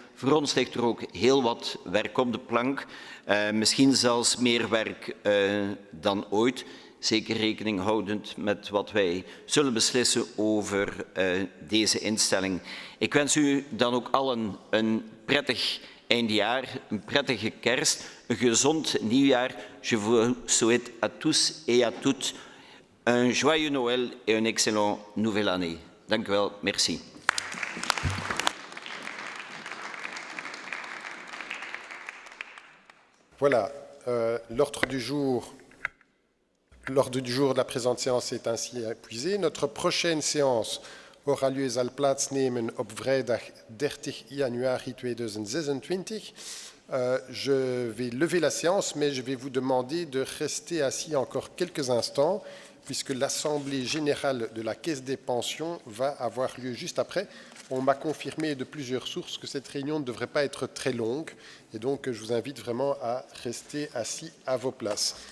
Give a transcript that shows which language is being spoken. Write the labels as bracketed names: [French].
[Dutch] Voor ons ligt er ook heel wat werk op de plank. Misschien zelfs meer werk dan ooit. Zeker rekening houdend met wat wij zullen beslissen over deze instelling. Ik wens u dan ook allen een prettig eindjaar, een prettige kerst, een gezond nieuwjaar. [French] Je vous souhaite à tous et à toutes un joyeux Noël et une excellente nouvelle année. [Dutch] Dank u wel, merci. [French] Voilà, l'ordre du jour de la présente séance est ainsi épuisé. Notre prochaine séance aura lieu [Dutch] zal plaatsnemen op vrijdag 30 januari 2026. [French] Je vais lever la séance, mais je vais vous demander de rester assis encore quelques instants, puisque l'Assemblée générale de la Caisse des pensions va avoir lieu juste après. On m'a confirmé de plusieurs sources que cette réunion ne devrait pas être très longue, et donc je vous invite vraiment à rester assis à vos places.